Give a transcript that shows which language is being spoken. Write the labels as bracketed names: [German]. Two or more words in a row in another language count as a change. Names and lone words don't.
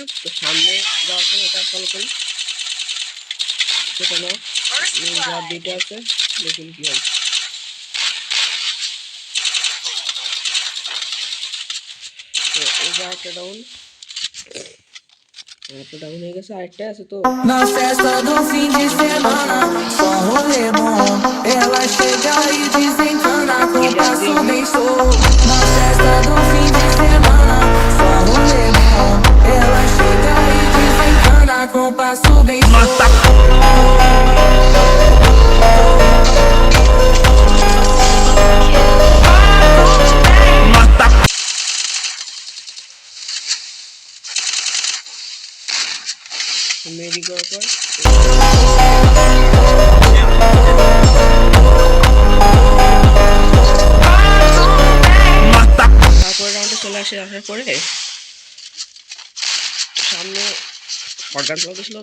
[Bangla] তো সামনে যাওয়ার পরে এটা ফলো করি, সেটা নক যার দুইটা আছে, দেখুন কি হয়। তো এই যা একটা ডাউন হয়ে গেছে, আরেকটা আছে। তো [Portuguese] Na festa do fim de semana, só rolê bom. Ela chega e desencana com passo bem solto. Na festa do fim de semana, só rolê bom. Ela chega e desencana com passo bem solto. [Bangla] মেডি করার পর তারপরে রাউন্ডে চলে আসার পরে সামনে অর্গান চলে গেছিলো।